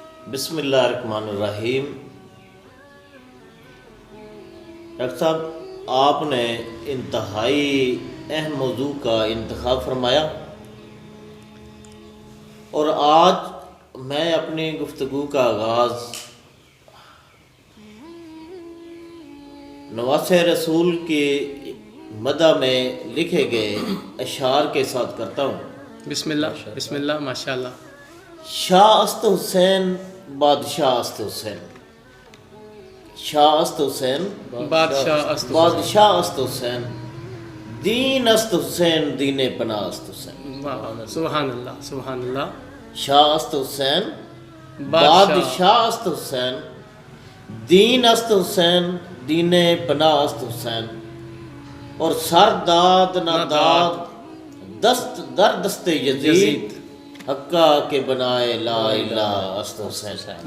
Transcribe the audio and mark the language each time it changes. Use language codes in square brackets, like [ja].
[ur] بسم اللہ الرحمن الرحیم۔ ڈاکٹر صاحب، آپ نے انتہائی اہم موضوع کا انتخاب فرمایا، اور آج میں اپنی گفتگو کا آغاز نواسہ رسول کے مدح میں لکھے گئے اشعار کے ساتھ کرتا ہوں۔ بسم اللہ، بسم اللہ، ماشاء اللہ۔ [fa] شاہ است حسین، بادشاہ است حسین، شاہ است حسین، بادشاہ است بادشاہ است حسین، دین است حسین، دین پناہ است حسین۔ [ur] واہ، سبحان اللہ، سبحان اللہ۔ [fa] شاہ است حسین، بادشاہ بادشاہ است حسین، دین است حسین، دین پناہ است حسین، اور سر داد نہ داد، دست در دست یزید، حقا کے بنائے لا الہ است حسین۔